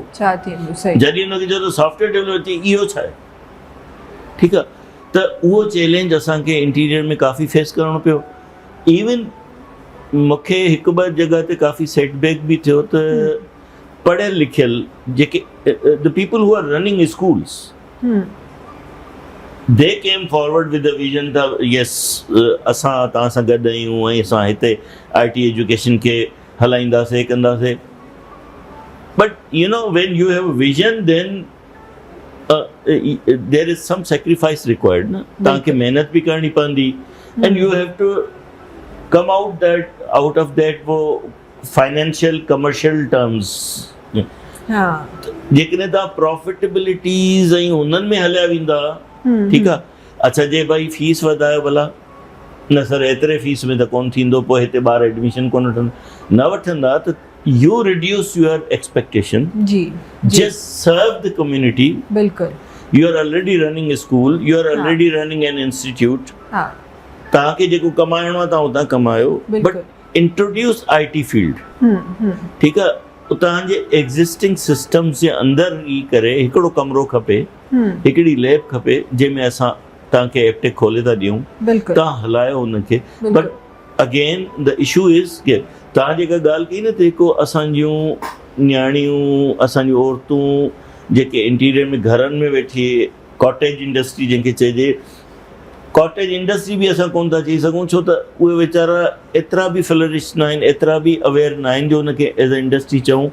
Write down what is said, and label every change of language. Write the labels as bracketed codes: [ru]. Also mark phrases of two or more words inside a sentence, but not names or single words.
[sd] जॾहिं हुनखे चयो त [en] software developer [sd] थी, इहो छा आहे, ठीकु आहे। त उहो चैलेंज असांखे इंटीरियर में काफ़ी फेस करिणो पियो। इवन मूंखे हिकु ॿ जॻह ते काफ़ी सेटबैक बि थियो त पढ़ियल लिखियल जेके [en] the people who are running schools, they came forward with the vision [sd] त यस असां तव्हां सां गॾु आहियूं ऐं असां हिते [en] IT education [sd] खे हलाईंदासीं, कंदासीं। [en] but you know when you have a vision then there is some sacrifice required, na? [sd] तव्हांखे मेहनत भी करनी पवंदी, [en] and you have to come out of that वो financial commercial terms [sd] हाँ जेकॾहिं तव्हां प्रॉफिटेबिलिटीज़ ऐं उन्हनि में हलिया वेंदा ठीकु आहे. अच्छा जे भाई फीस वधायो भला, न सर एतिरे फीस में त कोन थींदो, पोइ हिते ॿार एडमिशन कोन वठंदा त [en] you reduce your expectation. [sd] जी [en] Just serve the community. [sd] बिल्कुल. [en] You are already running a school, you are already running an institute. [sd] हाँ तव्हांखे जेको कमाइणो आहे तव्हां उतां कमायो, [en] But introduce IT field. [sd] ठीकु आहे. तव्हांजे [en] existing systems [sd] जे अंदरि ई करे हिकिड़ो कमिरो खपे, हिकिड़ी लैब खपे जंहिंमें असां तव्हांखे एपटेक खोले था ॾियूं, तव्हां हलायो हुनखे. [en] But again the issue is [sd] कि तव्हां जेका ॻाल्हि कई न त जेको असांजूं न्याणियूं, असांजूं औरतूं जेके इंटीरियर में घरनि में वेठी, [en] cottage industry [sd] जंहिंखे चइजे, [en] cottage industry [sd] बि असां कोन था चई सघूं, छो त उहे वीचारा एतिरा बि फ्लरिश न आहिनि, एतिरा बि अवेयर न आहिनि जो हुनखे [en] as a industry [sd] चऊं.